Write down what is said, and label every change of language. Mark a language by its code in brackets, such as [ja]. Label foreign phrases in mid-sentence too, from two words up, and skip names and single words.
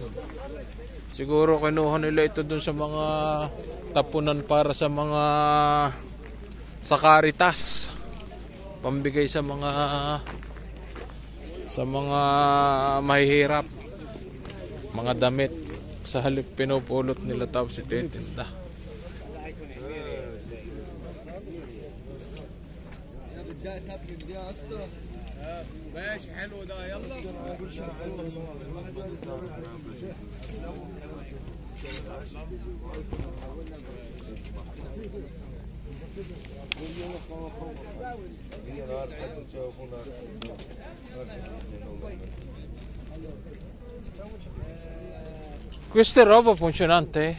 [tl] Siguro kinuha nila ito dun sa mga tapunan para sa mga sa Caritas. Pambigay sa mga mahihirap, mga damit. Sa halip pinupulot nila tapos ititinda. [ar] ماشي حلو ده يلا [it] Questa è roba funzionante?